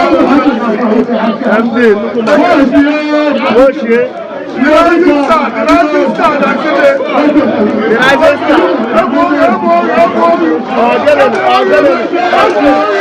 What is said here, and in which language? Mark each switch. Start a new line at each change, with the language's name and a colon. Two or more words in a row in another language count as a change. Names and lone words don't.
Igbo: M D, nnukwu mmadụ. Ochie.
English: The rising star, the rising star.
Igbo: Ọ gịnị, ọ gịnị, ọ gịnị.